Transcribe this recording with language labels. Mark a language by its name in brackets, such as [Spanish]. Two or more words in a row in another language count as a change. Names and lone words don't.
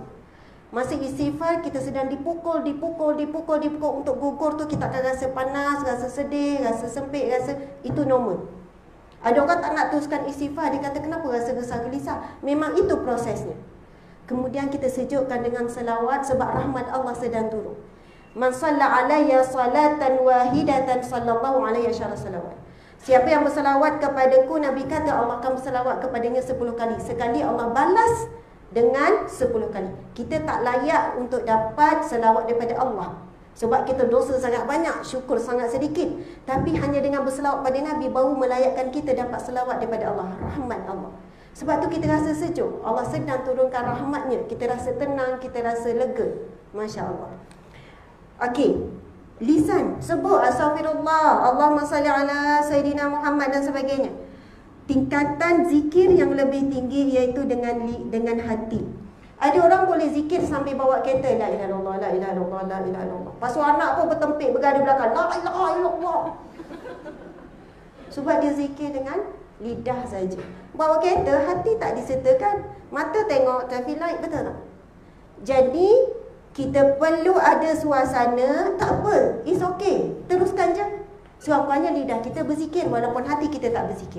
[Malay] Masa istighfar kita sedang dipukul untuk gugur tu, kita akan rasa panas, rasa sedih, rasa sempit, rasa itu normal. Ada orang tak nak teruskan istighfar, dia kata kenapa rasa resah gelisah. Memang itu prosesnya. Kemudian kita sejukkan dengan selawat, sebab rahmat Allah sedang turun. [Arabic] من صلى علي صلاة واحدة صلى الله عليه وسلم. [Malay] Siapa yang berselawat kepadaku, Nabi kata Allah akan berselawat kepadanya 10 kali. Sekali Allah balas dengan 10 kali. Kita tak layak untuk dapat selawat daripada Allah, sebab kita dosa sangat banyak, syukur sangat sedikit. Tapi hanya dengan berselawat pada Nabi baru melayakkan kita dapat selawat daripada Allah, rahmat Allah. Sebab tu kita rasa sejuk. Allah sedang turunkan rahmatnya. Kita rasa tenang, kita rasa lega. [Arabic] ما شاء الله. [Malay] Okey, lisan, sebut astaghfirullah, [Arabic] اللهم صل على سيدنا محمد [Malay] dan sebagainya. Tingkatan zikir yang lebih tinggi iaitu dengan hati. Ada orang boleh zikir sambil bawa kereta, [Arabic] لا إله إلا الله، لا إله إلا الله، لا إله إلا الله. [Malay] Pasu anak pun bertempik bergaduh belakang, [Arabic] لا إله إلا الله. [Malay] Sebab dia zikir dengan lidah saja. Bawa kereta, hati tak disertakan. Mata tengok [English] traffic light, [Malay] betul tak? Jadi kita perlu ada suasana. Tak apa, [English] it's okay, [Malay] teruskan je. Rupanya lidah kita berzikir walaupun hati kita tak berzikir.